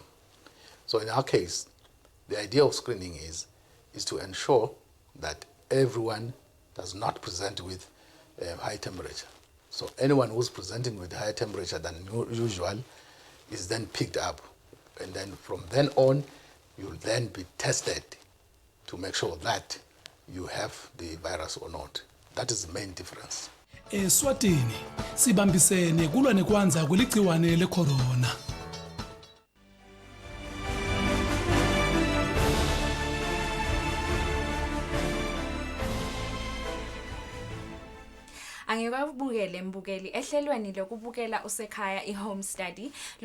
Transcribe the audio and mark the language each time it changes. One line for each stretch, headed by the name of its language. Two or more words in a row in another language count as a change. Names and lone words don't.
English: So in our case, the idea of screening is to ensure that everyone does not present with high temperature. So anyone who's presenting with higher temperature than usual is then picked up. And then from then on, you'll then be tested to make sure that you have the virus or not. That is the main difference.
Swati: Eswatini sibambisene kulwa nekwanza kweligciwane lecorona. Angikabukele mbukeli ehlelweni lokubukela usekhaya iHome Study lo